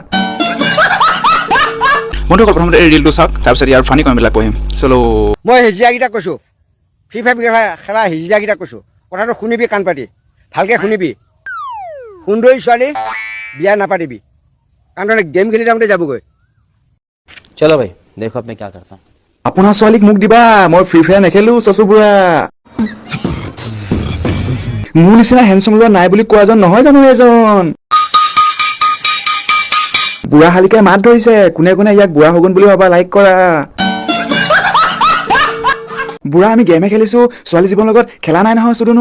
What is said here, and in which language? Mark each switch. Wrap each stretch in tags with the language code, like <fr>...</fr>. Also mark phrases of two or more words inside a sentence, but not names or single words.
<as>বন্ধুসকল প্ৰথমতে এই ৰিলটো চাওক, তাৰপিছত ইয়াৰ ফানি কমেণ্টবিলাক পঢ়িম। চলো। মই হেজিয়াকেইটা কৈছোঁ, ফ্ৰী ফায়াৰ খেলা হেজিয়াকেইটা কৈছোঁ, কথাটো শুনিবি কাণ পাতি, ভালকৈ শুনিবি। সুন্দৰী ছোৱালী বিয়া নাপাতিবি, কাৰণ তহঁতে গেম খেলি থাকোঁতে যাবগৈ।</as> <hi>चलो भाई देखो अब मैं क्या करता हूँ।</hi> <as>আপোনাৰ ছোৱালীক মোক দিবা, মই ফ্ৰী ফায়াৰ নেখেলো চচু বুঢ়া। মোৰ নিচিনা হেণ্ডচম ল'ৰা নাই বুলি কোৱাজন নহয় জানো এজন। বুঢ়া শালিকাই মাত ধৰিছে, কোনে কোনে ইয়াক বুঢ়া হগুন বুলি ভাবা লাইক কৰা। বুঢ়া আমি গেমে খেলিছো, ছোৱালী জীৱনৰ লগত খেলা নাই নহয় চুদুনো।</as>